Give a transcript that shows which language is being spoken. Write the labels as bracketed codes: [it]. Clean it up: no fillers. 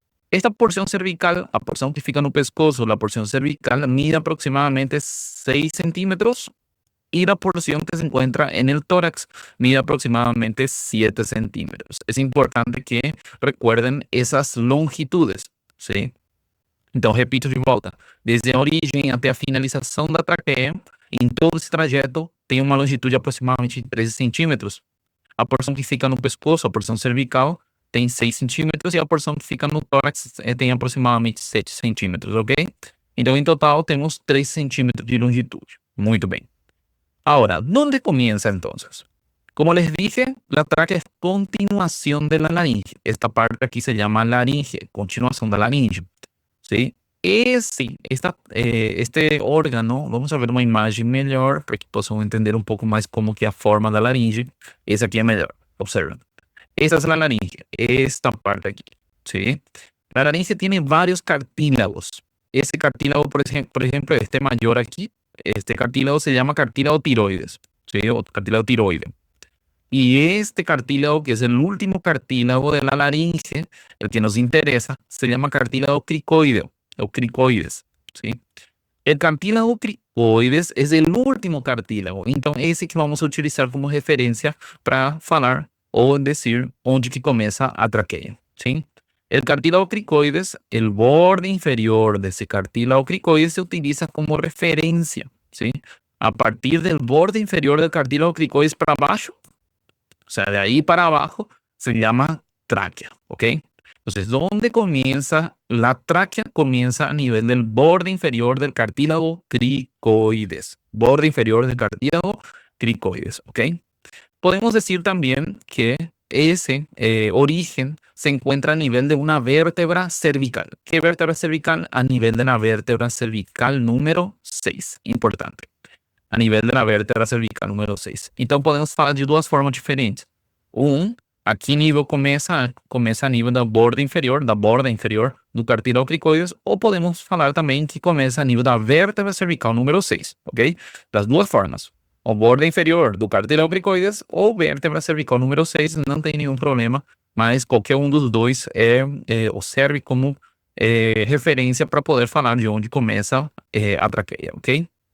[es] Esta porción cervical, la porción que [pt] fica no pescozo, [es] la porción cervical mide aproximadamente 6 centímetros y la porción que se encuentra en el tórax mide aproximadamente 7 centímetros. Es importante que recuerden esas longitudes, ¿sí? [pt] Então, repito de volta. Desde a origem até a finalização da traqueia, em todo esse trajeto, tem uma longitude de aproximadamente 13 centímetros. A porção que fica no pescoço, a porção cervical, tem 6 centímetros e a porção que fica no tórax tem aproximadamente 7 centímetros, ok? Então, em total, temos 3 centímetros de longitude. Muito bem. [es] Ahora, ¿dónde comienza entonces? Como les dije, la tráquea es continuación de la laringe. Esta parte aquí se llama laringe, continuación de la laringe. ¿Sí? Este órgano, vamos a ver [pt] uma imagem melhor para que possam entender um pouco mais como que é a forma da laringe. Esse aqui é melhor, [es] observen. Esta es la laringe, esta parte aquí, ¿sí? La laringe tiene varios cartílagos. Ese cartílago, por ejemplo, este mayor aquí, este cartílago se llama cartílago tiroides, ¿sí? O cartílago tiroide. Y este cartílago, que es el último cartílago de la laringe, el que nos interesa, se llama cartílago cricoideo o cricoides, ¿sí? El cartílago cricoides es el último cartílago, [pt] então esse que vamos a utilizar como referência para falar ou dizer onde que começa a traqueia, ¿sí? [es] El cartílago cricoides, el borde inferior de ese cartílago cricoides se utiliza como referencia, ¿sí? A partir del borde inferior del cartílago cricoides para abajo, o sea, de ahí para abajo, se llama tráquea, ¿ok? Entonces, ¿dónde comienza la tráquea? Comienza a nivel del borde inferior del cartílago cricoides. Borde inferior del cartílago cricoides, ¿ok? Podemos decir también que ese origen se encuentra a nivel de una vértebra cervical. ¿Qué vértebra cervical? A nivel de la vértebra cervical número 6. Importante. A nivel de la vértebra cervical número 6. [pt] Então, podemos falar de duas formas diferentes. Aqui nível começa a nível da borda inferior do cartílago cricoides, ou podemos falar também que começa a nível da vértebra cervical número 6, ok? Das duas formas. O borda inferior do cartílago cricoides ou vértebra cervical número 6, não tem nenhum problema, mas qualquer um dos dois serve como referência para poder falar de onde começa a traqueia, ok?